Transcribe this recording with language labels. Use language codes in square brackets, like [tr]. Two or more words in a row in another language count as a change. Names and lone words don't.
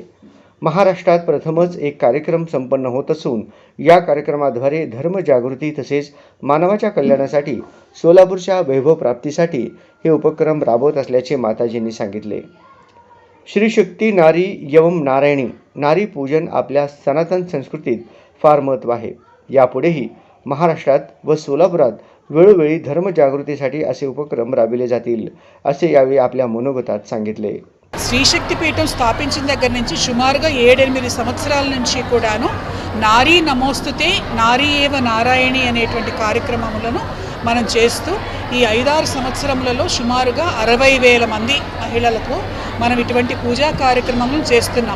[mr] महाराष्ट्रात प्रथमच एक कार्यक्रम संपन्न होत असून या कार्यक्रमाद्वारे धर्मजागृती तसेच मानवाच्या कल्याणासाठी सोलापूरच्या वैभव प्राप्तीसाठी हे उपक्रम राबवत असल्याचे माताजींनी सांगितले। श्री शक्ती [sa] नारी यवम नारायणी [mr] नारी पूजन आपल्या सनातन संस्कृतीत फार महत्त्व आहे। यापुढेही महाराष्ट्रात व सोलापुरात वेळोवेळी धर्मजागृतीसाठी असे उपक्रम राबविले जातील असे यावेळी आपल्या मनोगतात सांगितले। [te] శ్రీశక్తిపీఠం స్థాపించిన దగ్గర నుంచి సుమారుగా 7-8 సంవత్సరాల నుంచి కూడాను [sa] నారీ నమోస్తుతే నారీ ఏవ నారాయణి [te] అనేటువంటి కార్యక్రమములను మనం చేస్తూ ఈ 5-6 సంవత్సరములలో సుమారుగా 60,000 మంది మహిళలకు మనం ఇటువంటి పూజా కార్యక్రమములను చేస్తున్నాం।